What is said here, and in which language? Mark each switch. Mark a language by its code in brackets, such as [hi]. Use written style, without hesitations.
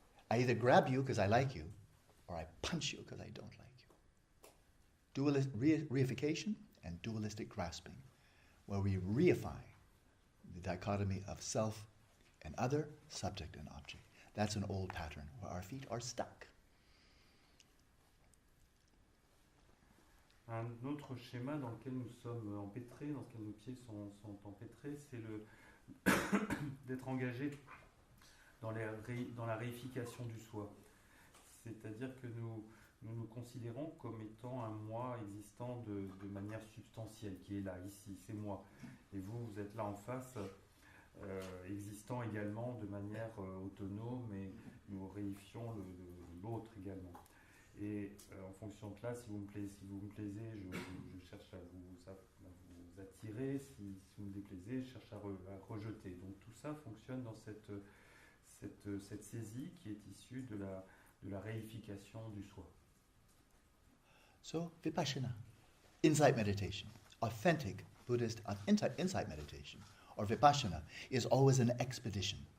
[en] I either grab you because I like you, or I punch you because I don't like you. Reification and dualistic grasping, where we reify the dichotomy of self and other, subject and object. That's an old pattern where our feet are stuck. [fr] Un autre schéma dans lequel nous sommes empêtrés, dans lequel nos pieds sont empêtrés, c'est d'être engagés dans la réification du soi. C'est-à-dire que nous considérons comme étant un moi existant de manière substantielle, qui est là, ici, c'est moi. Et vous êtes là en face, existant également de manière autonome, et nous réifions l'autre également. Et en fonction de cela, si vous me plaisez, je cherche à vous attirer, si vous me déplaisez, je cherche à rejeter. Donc tout ça fonctionne dans cette saisie qui est issue de la réification du soi. [en] So, Vipassana, insight meditation, authentic Buddhist insight meditation, or Vipassana, is always an expedition.